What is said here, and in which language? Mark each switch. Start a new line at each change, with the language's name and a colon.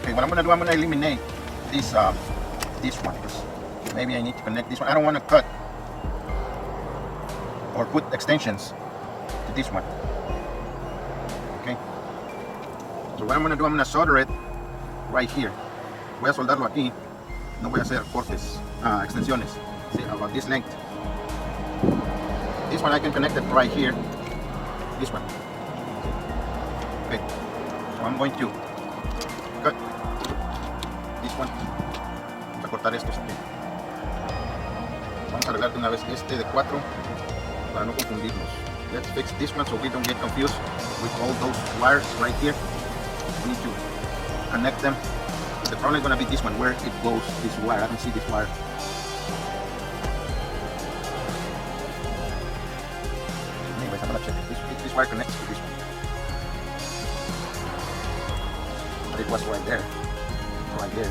English: Okay, what I'm gonna do, I'm gonna eliminate this one because maybe I need to connect this one. I don't want to cut or put extensions to this one. Okay. So what I'm gonna do, I'm gonna solder it right here.
Spanish: Voy a soldarlo aquí. No voy a hacer cortes, extensiones.
English: See, about this length. This one I can connect it right here. This one. Okay. So I'm going to cut this one.
Spanish: Vamos a cortar estos aquí. Vamos a arreglar de una vez este de 4 para no confundirnos.
English: Let's fix this one so we don't get confused with all those wires right here. We need to connect them. The problem is going to be this one, where it goes, this wire. I don't see this wire. Anyways, I'm going to check. This wire connects to this one. But it was right there. Right there.